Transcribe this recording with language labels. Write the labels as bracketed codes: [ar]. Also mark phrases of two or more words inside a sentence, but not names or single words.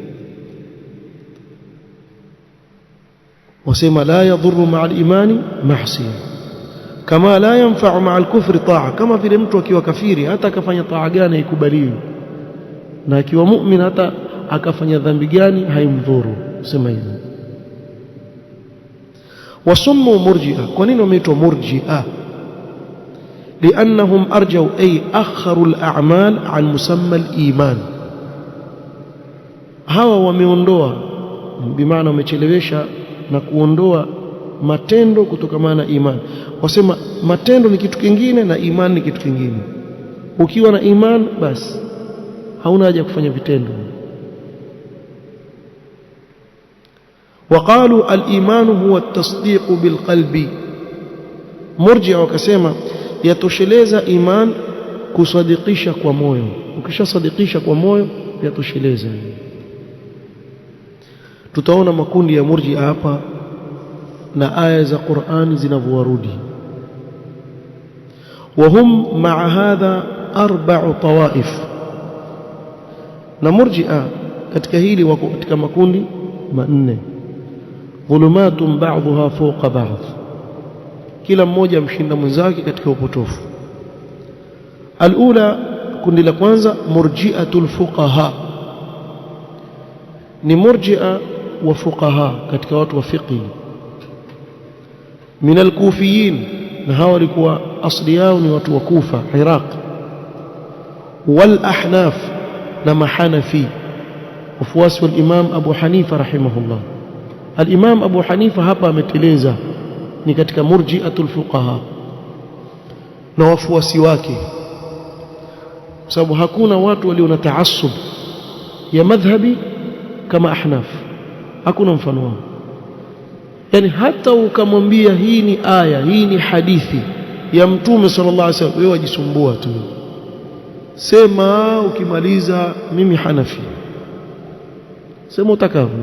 [sw] wasema [ar] لا يضر مع الإيمان معصية كما لا ينفع مع الكفر طاعة, [sw] kama vile mtu akiwa kafiri hata akafanya taa gani haikubaliwi, na akiwa mu'min hata akafanya dhambi gani haimdhuru. Sema hivyo. [ar] وسموا مرجئة. [sw] Kwa nini wameitwa murji'a? [ar] لأنهم أرجوا أي أخروا الأعمال عن مسمى الإيمان. [sw] hawa wameondoa, bimaana wamechelewesha na kuondoa matendo kutokana na imani. Wasema matendo ni kitu kingine na imani ni kitu kingine. Ukiwa na imani basi hauna haja kufanya vitendo. [ar] وقالوا الإيمان هو التصديق بالقلب. [sw] مرجع wakasema yatosheleza iman kusadikisha kwa moyo. Ukishasadikisha kwa moyo yatosheleza. Tutaona makundi ya murji'a hapa na aya za Qur'ani zinavyorudi. [ar] وهم مع هذا 4 طوائف. [sw] na murji'a katika hili wako katika makundi manne. [ar] ظلمات بعضها فوق بعض, [sw] kila mmoja mshinda mwenzake katika upotofu. Alula, kundi la kwanza, [ar] مرجئة الفقهاء, [sw] ni murji'a wa fuqaha katika watu wa fiqh. [ar] من الكوفيين, [sw] na hawa walikuwa asli yao ni watu wa Kufa, Iraq. [ar] والأحناف, [sw] na mahanafi, wafuasi wal imam Abu Hanifa rahimahullah. al-imam Abu Hanifa hapa ameteleza, ni katika [ar] مرجئة الفقهاء [sw] na wafuasi wake, kwa sababu hakuna watu walio na taassub ya madhhabi kama ahnaf, hakuna mfano wao. Yani hata ukamwambia hii ni aya, hii ni hadithi ya Mtume sallallahu alaihi wasallam, wewe wajisumbua tu, sema ukimaliza mimi Hanafi, sema utakavyo.